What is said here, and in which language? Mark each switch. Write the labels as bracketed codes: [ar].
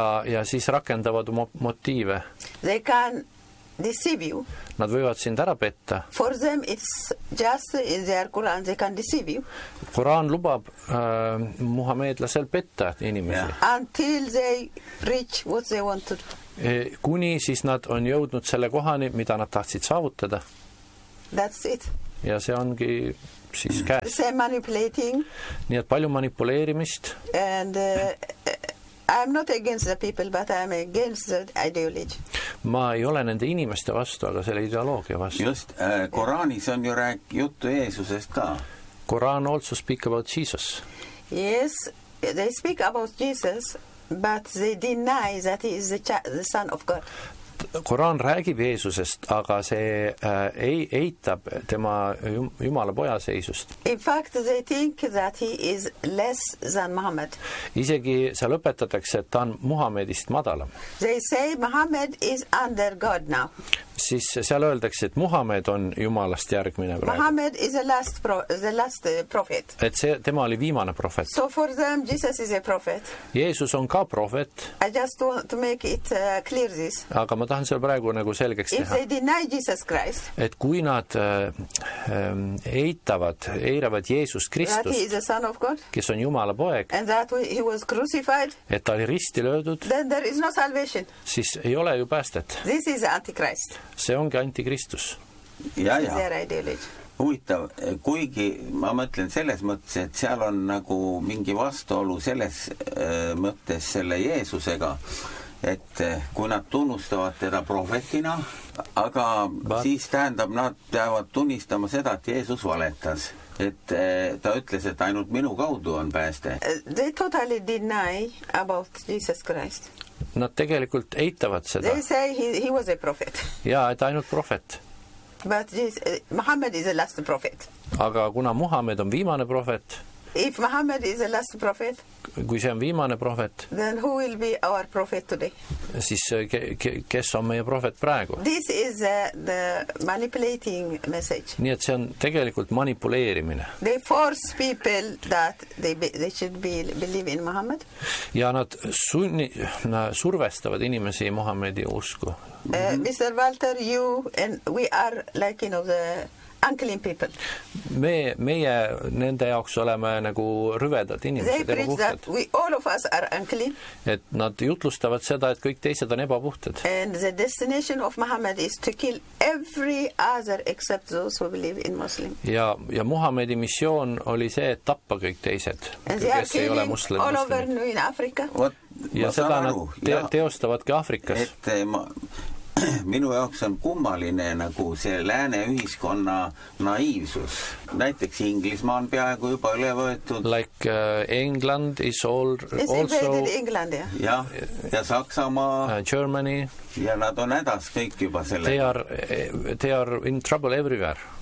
[et] Ja siis rakendavad motiive. [en] They can deceive you. [et] Nad võivad sind ära petta. [en] For them it's just in their Quran they can deceive you. [et] Quran lubab muhameedlasel petta inimesi. [en] Yeah. Until they reach what they want to do. [et] Kuni siis nad on jõudnud selle kohani, mida nad tahtsid saavutada. [en] That's it. [et] Ja see ongi siis käes. [en] Same manipulating. [et] Nii et palju manipuleerimist. [en] And I'm not against the people, but I'm against the ideology. [et] Ma ei ole nende inimeste vastu, aga selle ideoloogia vastu. Just, Koraanis on ju juttu Jeesusest ka. [en] Koraan also speak about Jesus. Yes, they speak about Jesus, but they deny that he is the son of God. [et] Koraan räägib Jeesusest, aga see eitab tema Jumala poja seisust. [en] In fact, they think that he is less than Muhammad. [et] Isegi seal õpetatakse, et ta on Muhammedist madalam. [en] They say Muhammad is under God now. [et] Siis seal öeldakse, et Muhammad on Jumalast järgmine praegu. [en] Muhammad is the last prophet. [et] Et see, tema oli viimane prophet. [en] So for them, Jesus is a prophet. [et] Jeesus on ka prophet. [en] I just want to make it clear this. [et] Aga ma tahan seal praegu nagu selgeks teha. [en] If they deny Jesus Christ. [et] Et kui nad eiravad Jeesus Kristust. [en] That he is the son of God. [et] Kes on Jumala poeg. [en] And that he was crucified. [et] Et ta oli risti löödud. [en] Then there is no salvation. [et] Siis ei ole ju päästet. [en] This is Antichrist. [et] See ongi antikristus. Ja, huvitav, kuigi ma mõtlen selles mõttes, et seal on nagu mingi vastuolu selles mõttes selle Jeesusega, et kui nad tunnustavad teda profetina, aga siis tähendab, nad peavad tunnistama seda, et Jeesus valetas. Et ta ütles, et ainult minu kaudu on pääste. [en] They totally deny about Jesus Christ. [et] Nad tegelikult eitavad seda. [en] They say he was a prophet. [et] Jaa, et ainult prophet. [en] But Muhammad is the last prophet. [et] Aga kuna Muhammad on viimane prophet. [en] If Muhammad is the last prophet. [et] Kui see on viimane prophet. [en] Then who will be our prophet today? [et] Siis kes on meie prophet praegu? [en] This is the manipulating message. [et] Nii et see on tegelikult manipuleerimine. [en] They force people that they should believe in Muhammad. [et] Ja nad survestavad inimesi Muhammedi usku. [en] Mr. Walter, you and we are like, you know, the unclean people. [et] Meie nende jaoks oleme nagu rüvedad inimesed. [en] They preach that we all of us are unclean. [et] Et nad jutlustavad seda, et kõik teised on ebapuhted. [en] And the destination of Muhammad is to kill every other except those who believe in Muslim. [et] Ja Muhammedi missioon oli see, et tappa kõik teised, kes ei ole muslimid. [en] All over in Africa. [et] Ja seda nad teostavad ka Afrikas. Et minu jaoks on kummaline nagu see lääne ühiskonna naiivsus. Näiteks Inglismaa on peaaegu juba üle võetud. [en] Like England is also England, yeah. [et] Ja Saksamaa. [en] Germany. [et] Ja nad on hädas kõik juba selle. [en] They are in trouble everywhere.